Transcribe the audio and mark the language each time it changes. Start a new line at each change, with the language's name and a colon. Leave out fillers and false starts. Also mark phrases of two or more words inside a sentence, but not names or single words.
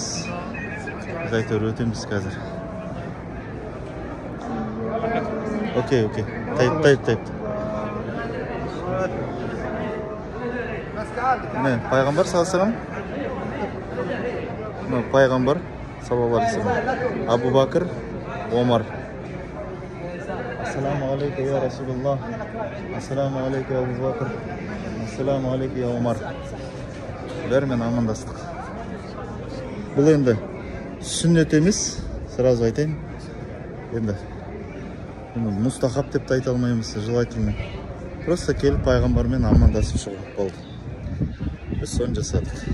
Kazakh: Біз әйтеуір өтеміз қазір. Окей. Тайып. Міне, пайғамбар салсам. Пайғамбар
Arabic: صلى الله عليه وسلم.
Kazakh: Абу Бакр, Омар.
Arabic: السلام عليكم يا رسول الله. السلام عليكم يا أبا بكر. السلام عليكم يا عمر.
Kazakh: Бәрімен амандастық. Бұл енді сүннет емес, сразу айтайын. Енді мұстахаб деп айта алмаймыз, желательно. Просто келіп пайғамбармен амандасып шығу болды. Біз соны жасадық.